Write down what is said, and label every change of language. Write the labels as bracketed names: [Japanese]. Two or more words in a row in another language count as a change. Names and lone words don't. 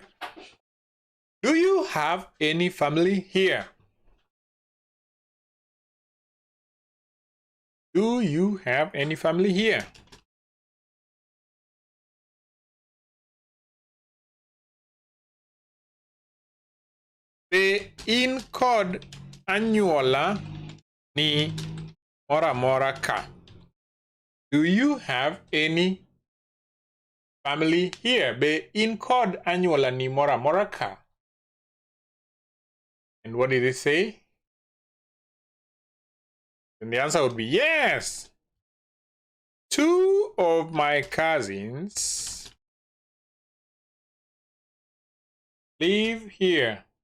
[English] Do you have any family here? Do you have any family here? [Luo (Kenya and Tanzania)] Be in kod anyuola ni mora mora ka. [English] Do you have any family here? [Luo (Kenya and Tanzania)] Be in kod anyuola ni mora mora ka. [English] And what did it say? And the answer would be yes. 2 of my cousins live here.